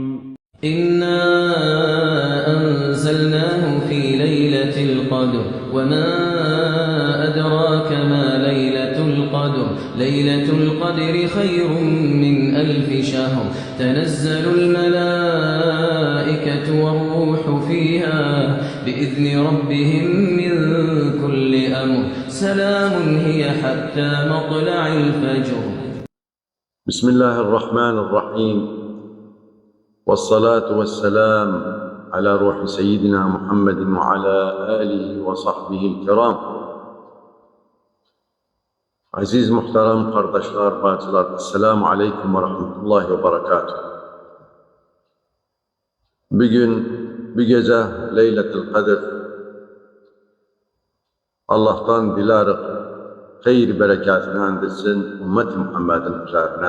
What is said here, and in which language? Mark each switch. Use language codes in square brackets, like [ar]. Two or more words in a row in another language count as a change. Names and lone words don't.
[ar] إنا أنزلناه في ليلة القدر وما أدراك ما ليلة القدر ليلة القدر خير من 1000 شهر تنزل الملائكة والروح فيها بإذن ربهم من كل أمر سلام هي حتى مطلع الفجر. بسم الله الرحمن الرحيم والصلاة والسلام على روح سيدنا محمد وعلى آله وصحبه الكرام. [tr] Aziz muhterem kardeşler, bacılar, [ar] السلام عليكم ورحمة الله وبركاته. [tr] Bugün, bu gece Leyletul Kadir. Allah'tan dilerik hayır berekatını endirsin ümmet-i Muhammed'in üzerine.